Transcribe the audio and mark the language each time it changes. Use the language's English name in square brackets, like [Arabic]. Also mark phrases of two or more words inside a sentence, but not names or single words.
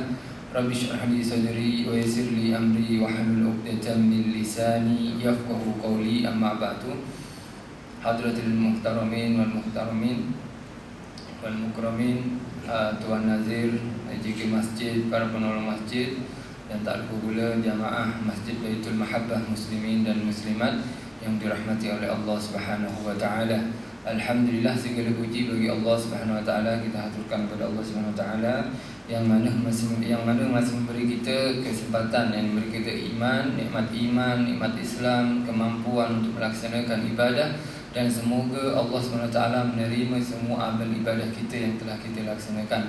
[Arabic] رب اشرح لي صدري ويسر لي أمري واحلل عقدة من لساني يفقهوا قولي. أما بعد حضرات المحترمين والمحترمين والمكرمين, [Malay] Tuan Nazir, JK Masjid, para penolong masjid dan tak lupa pula jamaah Masjid Baitul Mahabbah muslimin dan muslimat yang dirahmati oleh Allah [Arabic] سبحانه وتعالى. [Malay] Alhamdulillah, segala puji bagi Allah [Arabic] سبحانه وتعالى. [Malay] Kita haturkan kepada Allah [Arabic] سبحانه وتعالى [Malay] yang mana masih memberi kita kesempatan, yang memberi kita iman, nikmat Islam, kemampuan untuk melaksanakan ibadah, dan semoga Allah [Arabic] سبحانه وتعالى [Malay] menerima semua amal ibadah kita yang telah kita laksanakan.